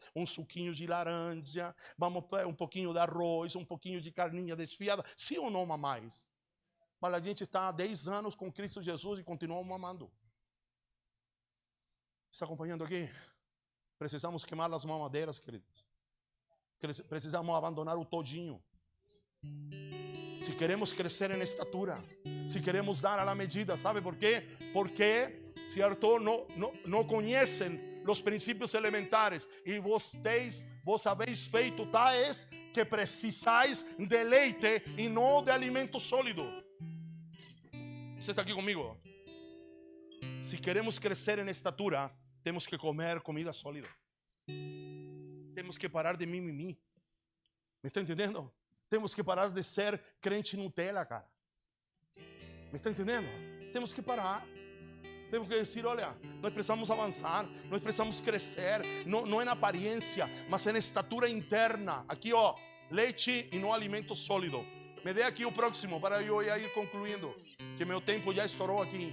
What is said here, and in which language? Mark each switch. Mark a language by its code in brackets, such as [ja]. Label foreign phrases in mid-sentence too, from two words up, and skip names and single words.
[pt] Um suquinho de laranja, vamos pôr um pouquinho de arroz, um pouquinho de carninha desfiada, sim ou não, mamães? Mas a gente está há 10 anos com Cristo Jesus e continua mamando. Está acompanhando aqui? Precisamos queimar as mamadeiras, queridos. Precisamos abandonar o todinho. [es] Si queremos crecer en estatura, si queremos dar a la medida, ¿sabe por qué? Porque, cierto, no conocen los principios elementares y vos habéis [pt] feito tais [es] que precisáis de leite y no de alimento sólido. ¿Usted está aquí conmigo? Si queremos crecer en estatura, tenemos que comer comida sólida. Tenemos que parar de mimimi. ¿Me está entendiendo? [pt] Temos que parar de ser crente Nutella, cara. Me está entendendo? Temos que parar. Temos que dizer: olha, nós precisamos avançar, nós precisamos crescer, não é na aparência, mas é na estatura interna. Aqui, ó, leite e não alimento sólido. Me dê aqui o próximo para eu ir concluindo, que meu tempo já estourou aqui.